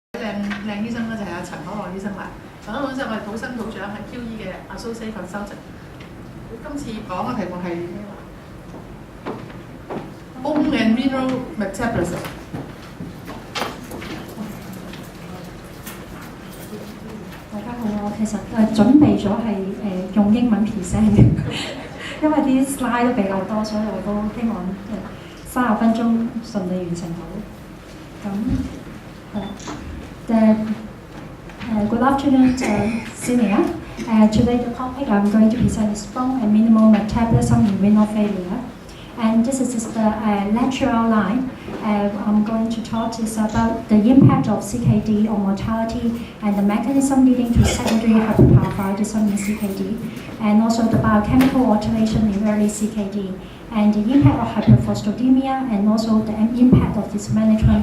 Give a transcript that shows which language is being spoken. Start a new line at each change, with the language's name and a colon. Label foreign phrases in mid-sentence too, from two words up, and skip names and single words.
Cantonese: 靚醫生咧就係阿陳可望醫生啦。陳可望醫生我係土生土長喺 QE 嘅 Associate Consultant。今次講嘅題目係咩話 ？
English: Bone and renal metabolism。
Cantonese: 大家好，我其實準備咗係用英文 present 嘅，因為啲 slide 都比較多，所以我都希望30分鐘順利完成到。
English: Good afternoon, senior. Today the topic I'm going to present is bone and minimal metabolism in renal failure. And this is the lecture outline. I'm going to talk is about the impact of CKD on mortality and the mechanism leading to secondary hyperparathyroidism in CKD, and also the biochemical alteration in early CKD, and the impact of hyperphosphatemia, and also the impact of this management.